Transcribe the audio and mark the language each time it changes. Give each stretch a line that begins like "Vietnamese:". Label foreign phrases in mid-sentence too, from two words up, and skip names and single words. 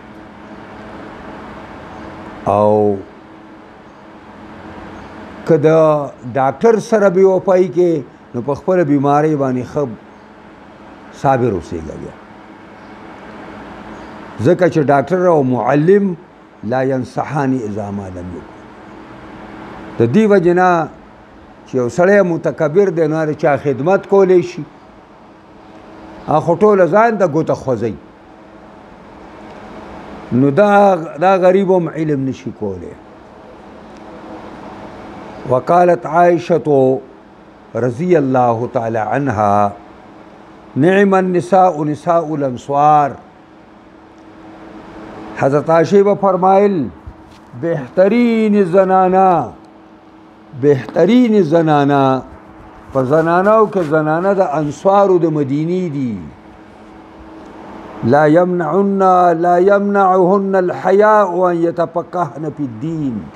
Pashto: او که د ډاکټر سره بېوفایي کې، نو په خپله بیمارۍ باندې ښه صابر اوسېږه بیا. ځکه چې ډاکټر او معلم
Arabic: لا ینصحان اذا ما لم یکن.
Pashto: د دې وجې نه چې یو سړی متکبر دی نو د چا خدمت کولی شي، خو ټوله ځان ته ګوته خوځوي، نو دا غریب هم علم نشي کولی.
Arabic: وقالت عائشة رضی الله تعالی عنها نعم النساء نساء الانصار.
Pashto: حضرت عائشہ به فرمایل بهترین زنانا په زنانو کې زنانه د انصارو د مدینې دي.
Arabic: لا يمنعهن الحیاء ان يتفقهن فی الدین.